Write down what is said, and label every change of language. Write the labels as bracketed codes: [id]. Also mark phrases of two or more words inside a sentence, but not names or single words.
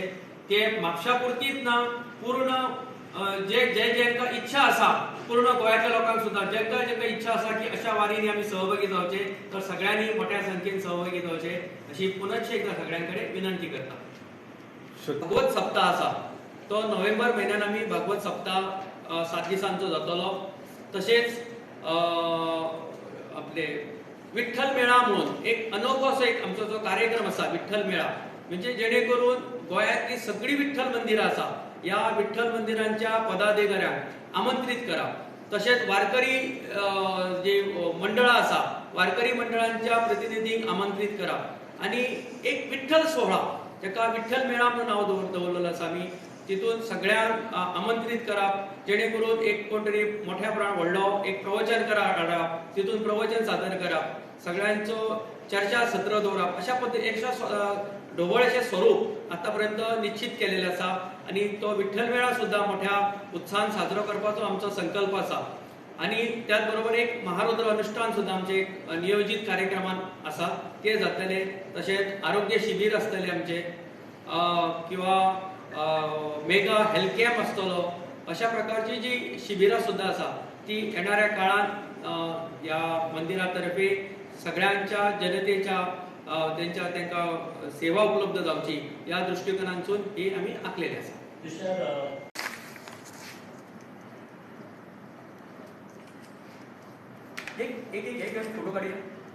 [kok] ते म्हापशापुरतीच ना पूर्ण जे ज्यांका इच्छा असा पूर्ण गोंयाच्या लोकांक सुद्धा ज्यांका इच्छा असा की अशा वारीनी आम्ही सहभागी जावचे तर सगळ्यांनी मोठ्या संख्येन सहभागी जावचे अशी पुनश्च एकदा सगळ्यांकडे विनंती करता. भागवत सप्ताह असा तो नोव्हेंबर महिन्यात आम्ही भागवत सप्ताह 7 दिसांचो जातलो. तसेच आपले विठ्ठल मेळा म्हणून एक अनोखो असो एक आमचो जो कार्यक्रम असा विठ्ठल मेळा, म्हणजे जेणेकरून गोंयांतली सगळी विठ्ठल मंदिरां असा या विठ्ठल मंदिरांच्या पदाधिकाऱ्यांक आमंत्रित करप. तसेच वारकरी जे मंडळां असा वारकरी मंडळांच्या प्रतिनिधींक आमंत्रित करप आणि एक विठ्ठल सोहळा जेका विठ्ठल मेळा म्हणून नाव दवरलेलो आसा आमी तितून सगळ्यांक आमंत्रित करप जेणेकरून एक कोण तरी मोठ्या प्रमाणात व्हडलो एक प्रवचन हाडप, तितून प्रवचन सादर करप, सगळ्यांचो चर्चा सत्र दवरप, अशा पद्दतीन एक ढोबळेशें स्वरूप आतापर्यंत निश्चित केलेले आसा आणि तो विठ्ठल मेळा सुद्धा मोठ्या उत्साहान साजरो करपाचो आमचो संकल्प आसा. आणि त्याच बरोबर एक महारुद्र अनुष्ठान सुद्धा आमचे नियोजित कार्यक्रमात आसा ते जातले. तसेच आरोग्य शिबीर आसतले आमचे किंवा [en] mega health camp [kok] आसतलो. अशा प्रकारची जी शिबिरां सुद्धा आसा ती येणाऱ्या काळात या मंदिरातर्फे सगळ्यांच्या जनतेच्या त्यांका सेवा उपलब्ध जावची या दृष्टिकोनातून ही आम्ही आखलेली आसा. [mr] एक फोटो काढूया.